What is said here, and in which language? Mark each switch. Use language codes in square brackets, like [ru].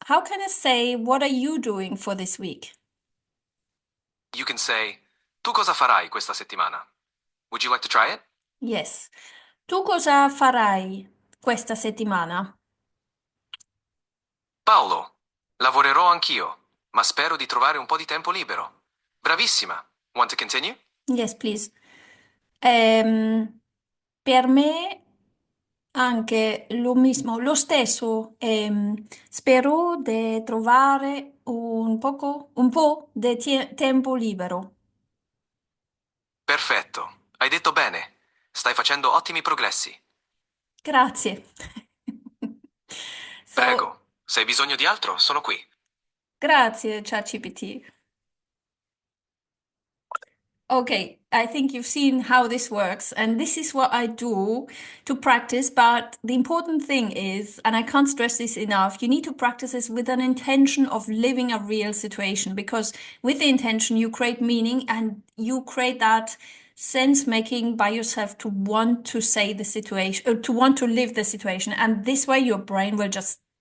[en] how can I say what are you doing for this week? You can say, [it] tu cosa farai questa settimana? [en] Would you like to try it? Yes. [it] Tu cosa farai questa settimana? Paolo, lavorerò anch'io, ma spero di trovare un po' di tempo libero. Bravissima. [en] Want to continue? Yes, please. [it] Ehm, per me anche lo stesso. Spero di trovare un po' di tempo libero. Perfetto. Hai detto bene. Stai facendo ottimi progressi. Grazie. [en] So, [it] Prego. Se hai bisogno di altro, sono qui. grazie, ChatGPT. [en] Okay, I think you've seen how this works, and this is what I do to practice. But the important thing is, and I can't stress this enough, you need to practice this with an intention of living a real situation, because with the intention, you create meaning and you create that sense making by yourself to want to say the situation, to want to live the situation. And this way, your brain will just